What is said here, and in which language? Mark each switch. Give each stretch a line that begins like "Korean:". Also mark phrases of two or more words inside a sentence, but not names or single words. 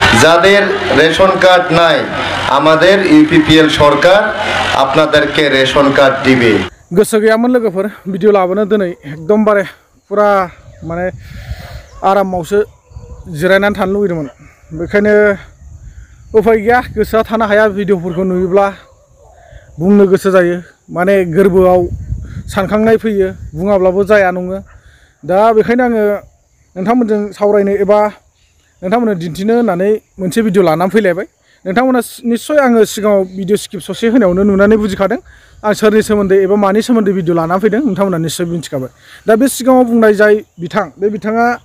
Bangla: যাদের রেশন কার্ড নাই আমাদের ইউপিপিএল সরকার আপনাদেরকে রেশন কার্ড দিবে।
Bodo: गोसो गैयामोन लोगोफोर भिडिअ लाबोनो दिनै एकदमबारे पुरा माने आरामावसो जिरायनानै थानो लुगैदोंमोन बेखायनो उफाय गैया गोसोआ थानो हाया भिडिअफोरखौ नुयोब्ला बुंनो गोसो जायो माने गोरबोआव सानखांनाय फैयो बुङाब्लाबो जाया नङो दा बेखायनो आङो नोंथांमोनजों सावरायनो एबा नोंथांमोननो दिन्थिनो होननानै मोनसे भिडिअ लानानै फैलायबाय नोंथांमोना निश्चय आङो सिगाङाव
English: video script
Bodo: ससे होनायावनो नुनानै बुजिखादों आं सोरनि सोमोन्दै एबा मानि सोमोन्दै भिडिअ लानानै फैदों नोंथांमोना निश्चय मिथिखाबाय दा बे सिगाङाव बुंनाय जाय बिथां बे बिथाङा